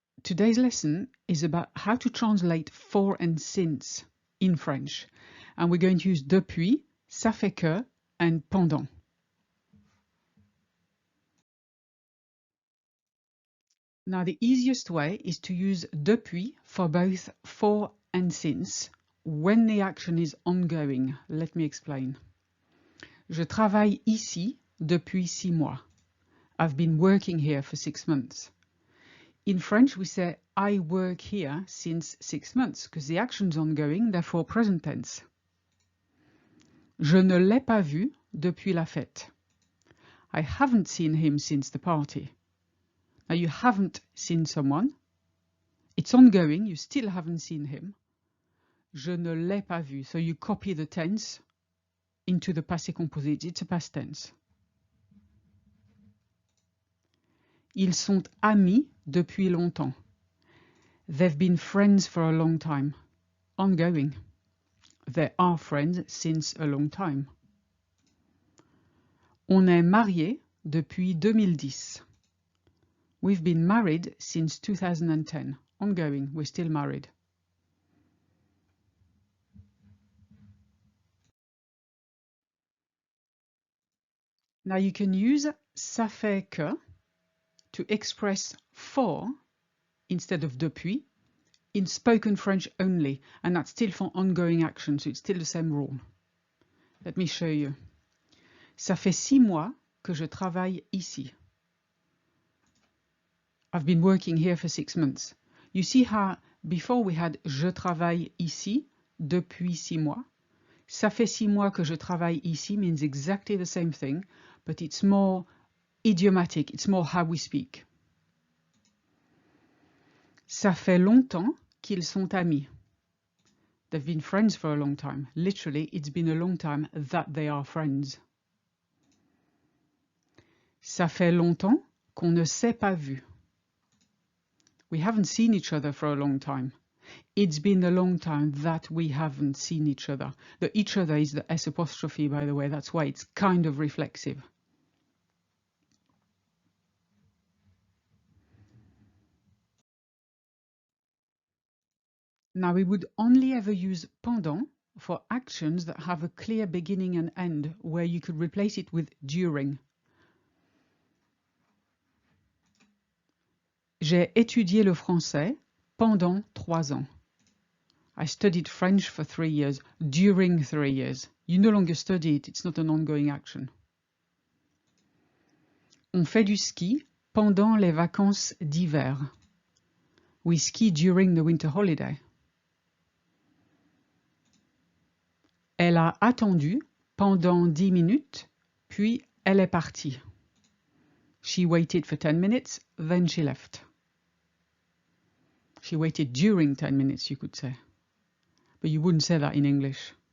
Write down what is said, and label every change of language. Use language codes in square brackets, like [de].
[en] Today's lesson is about how to translate for and since in French. And we're going to use depuis, ça fait que, and pendant. Now, the easiest way is to use depuis for both for and since when the action is ongoing. Let me explain. [fr] Je travaille ici depuis 6 mois. [en] I've been working here for 6 months. In French, we say I work here since 6 months because the action's ongoing, therefore present tense. [fr] Je ne l'ai pas vu depuis la fête. [en] I haven't seen him since the party. Now you haven't seen someone. It's ongoing, you still haven't seen him. [fr] Je ne l'ai pas vu. [en] So you copy the tense into the passé composite. It's a past tense. [fr] Ils sont amis depuis longtemps. [en] They've been friends for a long time. Ongoing. They are friends since a long time. [fr] On est mariés depuis 2010. [en] We've been married since 2010. Ongoing, we're still married. Now you can use ça fait que to express for instead of depuis in spoken French only, and that's still for ongoing action, so it's still the same rule. Let me show you. [fr] Ça fait 6 mois que je travaille ici. [en] I've been working here for 6 months. You see how before we had [fr] je travaille ici depuis 6 mois. Ça fait 6 mois que je travaille ici [en] means exactly the same thing, but it's more idiomatic, it's more how we speak. [fr] Ça fait longtemps qu'ils sont amis. [en] They've been friends for a long time. Literally, it's been a long time that they are friends. [fr] Ça fait longtemps qu'on ne s'est pas vu. [en] We haven't seen each other for a long time. It's been a long time that we haven't seen each other. The each other is the S apostrophe, by the way. That's why it's kind of reflexive. Now, we would only ever use pendant for actions that have a clear beginning and end, where you could replace it with during. [fr] J'ai étudié le français pendant 3 ans. [en] I studied French for 3 years, during 3 years. You no longer study it, it's not an ongoing action. [fr] On fait du ski pendant les vacances d'hiver. [en] We ski during the winter holiday. [fr] Elle a attendu pendant 10 minutes, puis elle est partie. [en] She waited for 10 minutes, then she left. She waited during 10 minutes, you could say. But you wouldn't say that in English.